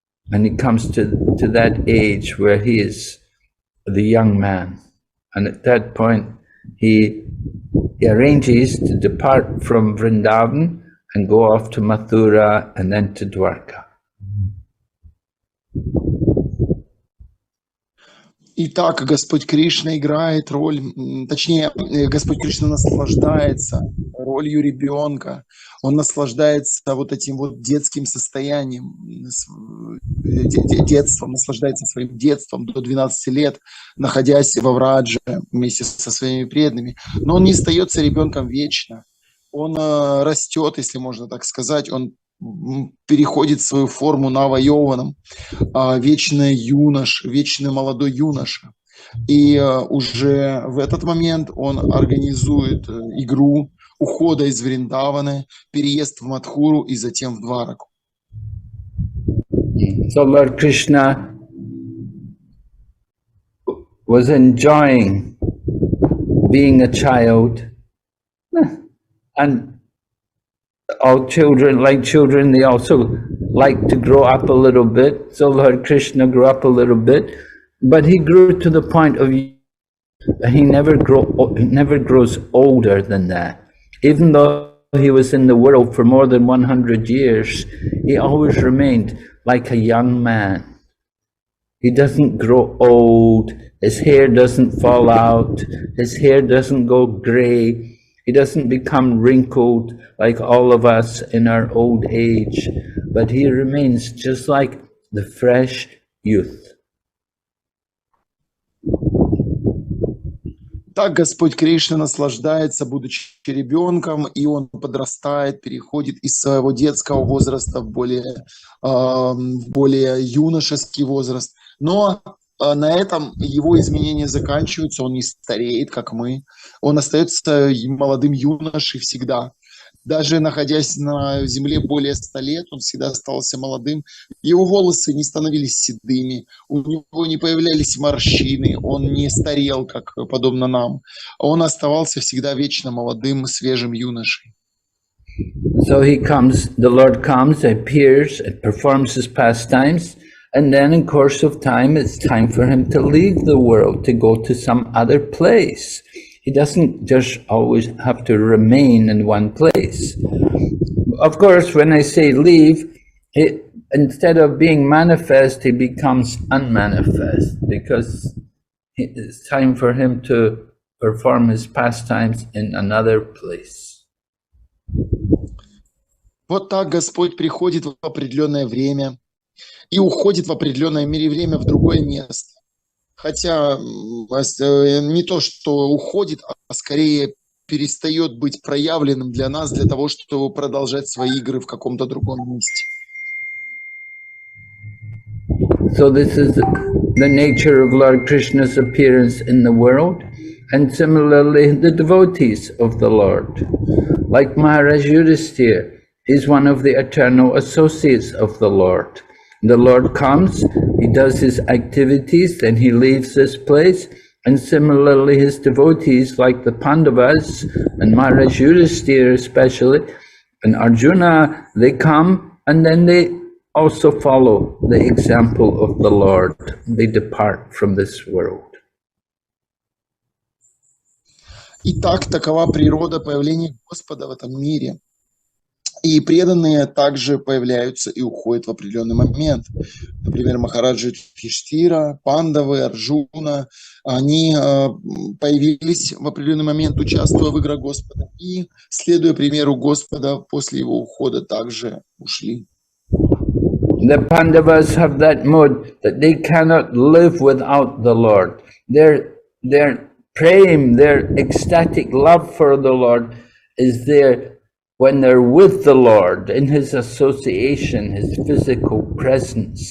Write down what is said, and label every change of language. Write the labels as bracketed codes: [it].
[en] And he comes to that age where he is the young man. And at that point, he arranges to depart from Vrindavan and go off to Mathura and then to Dwarka. [ru] Итак, Господь Кришна играет роль, точнее, Господь Кришна наслаждается ролью ребенка. Он наслаждается вот этим вот детским состоянием, детством, наслаждается своим детством до 12 лет, находясь во Врадже вместе со своими преданными. Но он не остается ребенком вечно. Он растет, если можно так сказать, он переходит свою форму нава-йованам, вечный молодой юноша. И уже в этот момент он организует игру ухода из Вриндаваны, переезд в Мадхуру и затем в Двараку. [en] So Lord Krishna was enjoying being a child, and all children, they also like to grow up a little bit. So Lord Krishna grew up a little bit, but he grew to the point of he never grows older than that. Even though he was in the world for more than 100 years, he always remained like a young man. He doesn't grow old, his hair doesn't fall out, his hair doesn't go gray, he doesn't become wrinkled like all of us in our old age, but he remains just like the fresh youth. [ru] Так Господь Кришна наслаждается, будучи ребенком, и он подрастает, переходит из своего детского возраста в более юношеский возраст. Но на этом его изменения заканчиваются, он не стареет, как мы. Он остается молодым юношей всегда. Даже находясь на земле более 100 лет, он всегда оставался молодым. Его волосы не становились седыми, у него не появлялись морщины, он не старел, как подобно нам. Он оставался всегда вечно молодым, свежим юношей. [en] So the Lord comes, appears, and performs his pastimes, and then in course of time, it's time for him to leave the world, to go to some other place. He doesn't just always have to remain in one place. Of course, when I say leave, instead of being manifest, he becomes unmanifest, because it's time for him to perform his pastimes in another place. [ru] Вот так Господь приходит в определенное время и уходит в определенное время в другое место. Хотя не то, что уходит, а скорее перестает быть проявленным для нас, для того, чтобы продолжать свои игры в каком-то другом месте. [en] So this is the nature of Lord Krishna's appearance in the world, and similarly the devotees of the Lord. Like Maharaj Yudhisthira, is one of the eternal associates of the Lord. The Lord comes, he does his activities, then he leaves this place, and similarly his devotees, like the Pandavas and Maharaj Yudhisthira especially, and Arjuna, they come and then they also follow the example of the Lord. They depart from this world. [ru] Итак, такова природа появления Господа в этом мире. И преданные также появляются и уходят в определенный момент. Например, Махараджи Юдхиштхира, Пандавы, Арджуна, они появились в определенный момент, участвуя в играх Господа, и, следуя примеру Господа, после его ухода также ушли. [en] The Pandavas have that mode that they cannot live without the Lord. Their praying, their ecstatic love for the Lord is there when they're with the Lord, in his association, his physical presence.